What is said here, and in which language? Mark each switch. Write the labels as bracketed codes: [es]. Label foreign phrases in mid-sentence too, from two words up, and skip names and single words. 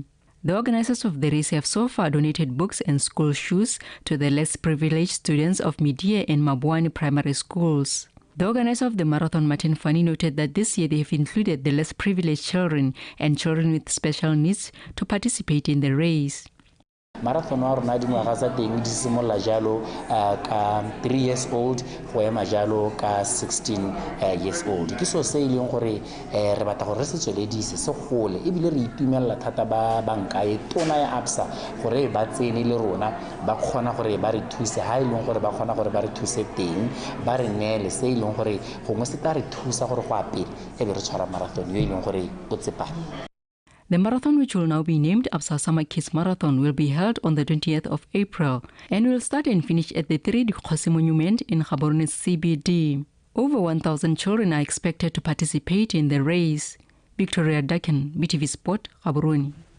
[en] The organizers of the race have so far donated books and school shoes to the less privileged students of Media and Mabwani primary schools. The organizer of the marathon, Martin Fani, noted that this year they have included the less privileged children and children with special needs to participate in the race. [tn] Marathon wa rona dingwaga tsa teng di simolola jalo ka 3 [en] years old [tn] go ema jalo ka 16 [en] years old. [tn] Ke so se ileng gore re batla gore se tsweledise se gole ebile re itumella thata ba banka e tona ya Absa gore ba tsene le rona ba kgona gore ba re thuse ha ileng gore ba kgona gore ba re thuse teng ba re nele se ileng gore gongwe se ta re thusa gore go apele e be re tshwara marathon yo ileng gore go tsepame. [en] The marathon, which will now be named Absa Summer Kids Marathon, will be held on the 20th of April and will start and finish at the 3 Dikgosi Monument in Gaborone CBD. Over 1,000 children are expected to participate in the race. Victoria Dakin, BTV Sport, Gaborone.